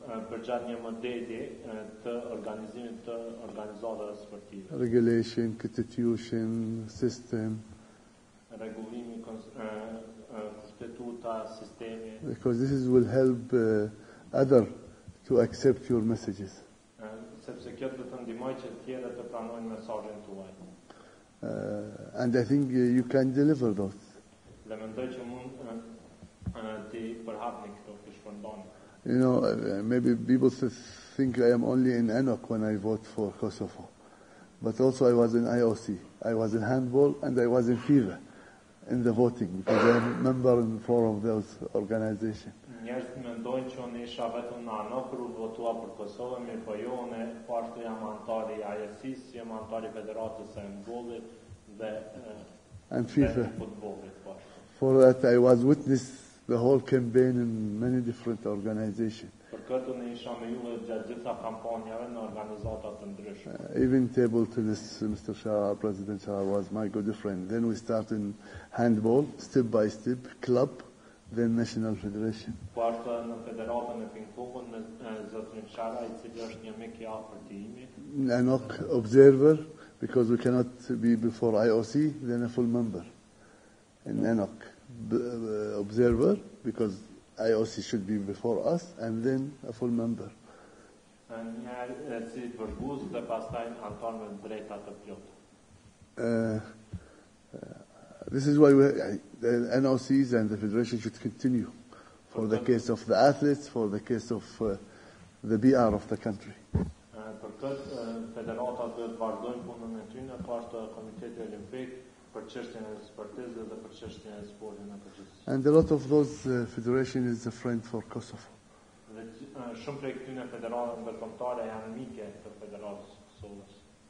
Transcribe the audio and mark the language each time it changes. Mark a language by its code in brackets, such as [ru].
[sq] Përgjatë një modeli të organizimit të organizatave sportive. [en] Regulation, constitution, system. [sq] Rregullimi, konstituta, sistemi. [en] Because this will help other to accept your messages. [sq] Sepse kjo do të ndihmojë që të tjerë të pranojnë mesazhin tuaj. [en] And I think you can deliver those. [sq] Dhe mendoj që mund të përhapni këto që shpërndani. [en] You know, maybe people think I am only in ENOC when I vote for Kosovo. But also I was in IOC. I was in handball and I was in FIFA in the voting because I am a member in 4 of those organizations. [sq] Njerëzit mendojnë që unë isha vetëm në ANOC kur votua për Kosovën, mirë po jo, unë po ashtu jam antar I IOC-s, jam antar I Federatës së handbollit dhe FIFA futbollit po ashtu. [en] For that I was witness the whole campaign in many different organizations. [sq] Për këtë unë isha me ju gjatë gjitha kampanjave në organizata të ndryshme. [en] Even table tennis, Mr. Shah, President Shah was my good friend. Then we started in handball, step by step, club, then national federation. [sq] Po ashtu në federatën e ping-pongut me zotrin Shara, I cili është një mik I afërt I imi. [en] ANOC observer, because we cannot be before IOC, then a full member. In ANOC observer, because IOC should be before us, and then a full member. [sq] Një si vërbuz dhe pastaj antar me drejta të plotë. [en] This is why the NOCs and the federation should continue for the case of the athletes, for the case of the PR of the country. [sq] Për këtë, federatat duhet vazhdojnë punën e tyre pas Komiteti Olimpik për çështjen e sportizmit dhe për çështjen e sportit në përgjithësi. [en] And a lot of those federation is a friend for Kosovo. [sq] Dhe shumë prej këtyre federatave ndërkombëtare janë mike të Federatës së Kosovës.